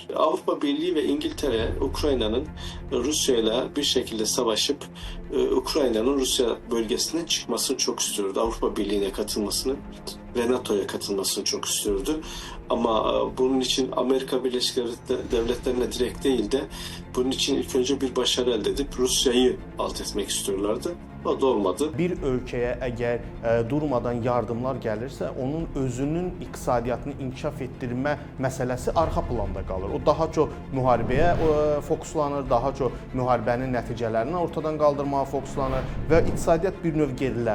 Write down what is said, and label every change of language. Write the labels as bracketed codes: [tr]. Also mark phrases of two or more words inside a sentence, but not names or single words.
[tr] Avrupa Birliği ve İngiltere, Ukrayna'nın Rusya ile bir şekilde savaşıp Ukrayna'nın Rusya bölgesinden çıkmasını çok istiyordu. Avrupa Birliği'ne katılmasını ve NATO'ya katılmasını çok istiyordu. Ama bunun için Amerika Birleşik Devletleri'ne direkt değil de bunun için ilk önce bir başarı elde edip Rusya'yı alt etmek istiyorlardı. O da olmadı. [az] Bir ölkəyə əgər durmadan yardımlar gəlirsə, onun özünün iqtisadiyyatını inkişaf etdirmə məsələsi arxa planda qalır. O daha çox müharibəyə fokuslanır, daha çox müharibənin nəticələrini ortadan qaldırmağa fokuslanır və iqtisadiyyat bir növ geriləmiş olur.